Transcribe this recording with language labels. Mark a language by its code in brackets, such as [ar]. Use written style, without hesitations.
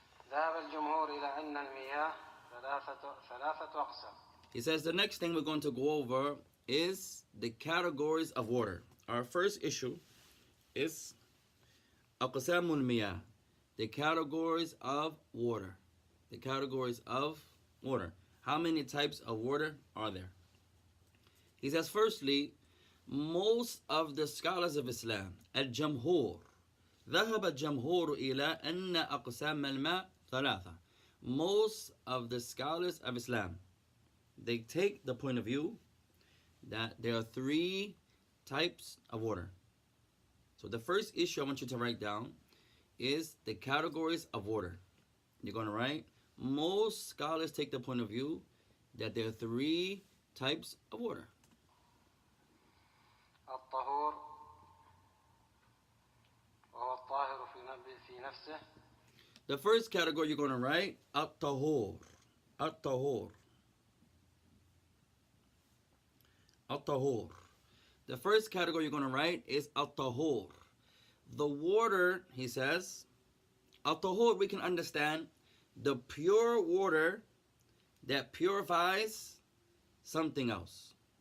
[ar] ذهب الجمهور إلى أن المياه ثلاثة أقسام. [en] He says the next thing we're going to go over is the categories of water. Our first issue is [ar] أقسام المياه, [en] the categories of water. The categories of water. How many types of water are there? He says, firstly, most of the scholars of Islam, al-jamhur, [ar] ذهب الجمهور إلى أن أقسام الماء ثلاثة. [en] Most of the scholars of Islam, they take the point of view that there are three types of water. So the first issue I want you to write down is the categories of water. You're going to write, most scholars take the point of view that there are three types of water. [ar] الطهور وهو الطاهر في نفسه. [en] The first category you're going to write at-tahur. At-tahur. At-tahur. The first category you're going to write is at-tahur. The water, he says, at-tahur, we can understand the pure water that purifies something else.